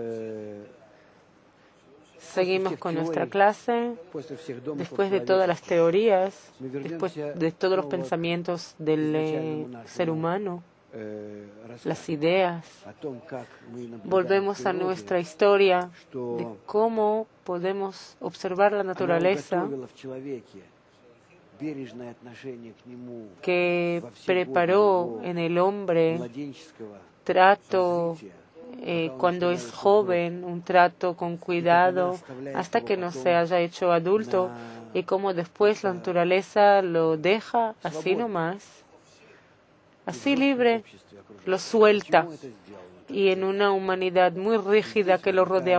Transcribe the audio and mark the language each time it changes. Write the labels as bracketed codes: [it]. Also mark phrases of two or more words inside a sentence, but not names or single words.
[es] Seguimos con nuestra clase. [ru] После всех домыслов [es] Después de todas las teorías, después [ru] вернемся [es] de todos los [ru] снова [es] pensamientos del [ru] изначальному [es] ser [ru] нашему, [es] humano, [ru] рассказу [es] las ideas, [ru] о том, как мы наблюдаем [es] volvemos a [ru] природу, [es] nuestra historia de [ru] что [es] cómo podemos observar la [ru] она [es] naturaleza [ru] уготовила в человеке бережное отношение к нему [es] que [ru] во все [es] preparó [ru] годы [es] en [ru] его [es] el hombre [ru] младенческого [es] trato [ru] развития, [es] cuando es joven, un trato con cuidado hasta que no se haya hecho adulto, y cómo después la naturaleza lo deja así nomás, así libre, lo suelta, y en una humanidad muy rígida que lo rodea.